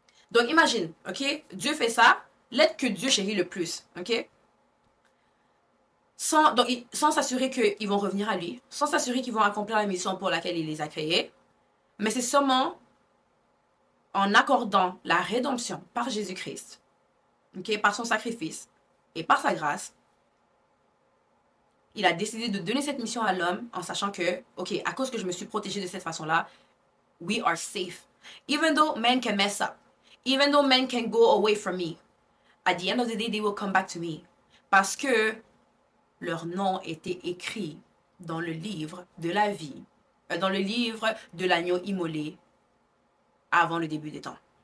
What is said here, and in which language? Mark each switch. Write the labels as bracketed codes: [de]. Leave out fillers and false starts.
[fr] Donc imagine, ok, Dieu fait ça, l'aide que Dieu chérit le plus, ok, sans s'assurer qu'ils vont revenir à lui, sans s'assurer qu'ils vont accomplir la mission pour laquelle il les a créés, mais c'est seulement en accordant la rédemption par Jésus-Christ, ok, par son sacrifice et par sa grâce, il a décidé de donner cette mission à l'homme en sachant que, ok, à cause que je me suis protégé de cette façon-là, [en] we are safe. Even though men can mess up, even though men can go away from me, at the end of the day, they will come back to me. [fr] Parce que leur nom était écrit dans le livre de la vie, dans le livre de l'agneau immolé avant le début des temps.